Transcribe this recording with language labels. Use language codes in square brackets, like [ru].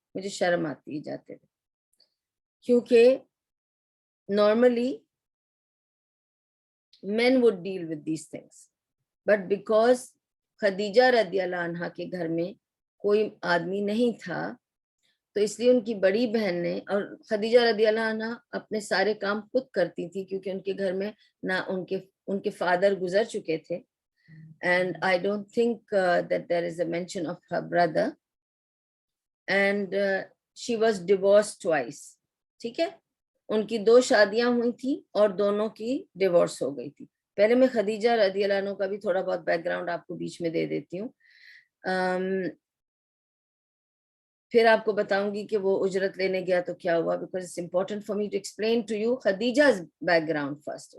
[ur] مجھے شرم آتی ہے جاتے ہوئے، کیونکہ [en] normally men would deal with these things, but because [ur] Khadija رضی اللہ عنہا کے گھر میں کوئی آدمی نہیں تھا، تو اس لیے ان کی بڑی بہن نے، اور خدیجہ رضی اللہ عنہا اپنے سارے کام خود کرتی تھی کیونکہ ان کے گھر میں نہ ان کے فادر گزر چکے تھے. [en] and I don't think that there is a mention of her brother, and she was divorced twice. [ur] ٹھیک ہے. ان کی 2 شادیاں ہوئی تھیں اور دونوں کی ڈیورس ہو گئی تھی. پہلے میں خدیجہ رضی اللہ عنہ کا بھی تھوڑا بہت بیک گراؤنڈ آپ کو بیچ میں دے دیتی ہوں، پھر آپ کو بتاؤں گی کہ وہ اجرت لینے گیا تو کیا ہوا، [en] because it's important for me to explain to you Khadija's background first.